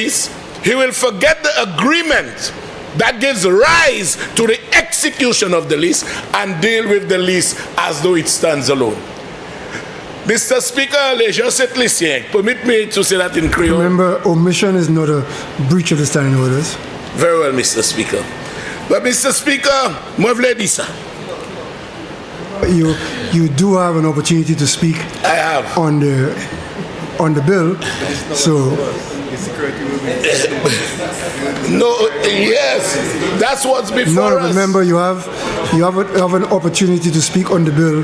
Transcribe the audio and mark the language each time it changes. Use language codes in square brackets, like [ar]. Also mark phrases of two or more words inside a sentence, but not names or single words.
[en] He will forget the agreement that gives rise to the execution of the lease and deal with the lease as though it stands alone. Mr. Speaker, Lucien, permit me to say that in Creole. Remember, omission is not a breach of the standing orders. Very well, Mr. Speaker. But Mr. Speaker, [acf] moi vle di sa. [en] You do have an opportunity to speak I have. on the bill, so no, yes, that's what's before no, us. remember you have an opportunity to speak on the bill.